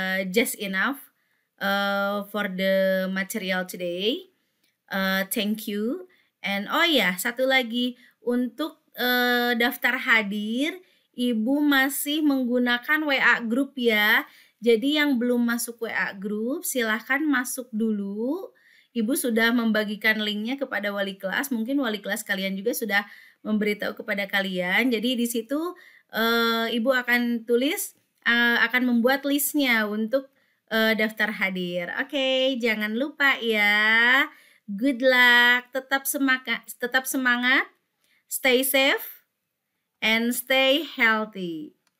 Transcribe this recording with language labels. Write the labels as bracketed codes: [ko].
[en] Just enough for the material today. Thank you. [id] And oh ya, satu lagi untuk daftar hadir, Ibu masih menggunakan WA group ya. Jadi yang belum masuk WA group silahkan masuk dulu. Ibu sudah membagikan linknya kepada wali kelas, mungkin wali kelas kalian juga sudah memberitahu kepada kalian. Jadi di situ Ibu akan tulis, akan membuat listnya untuk daftar hadir. Oke, jangan lupa ya. [en] Good luck, [id] tetap semangat, [en] stay safe, and stay healthy.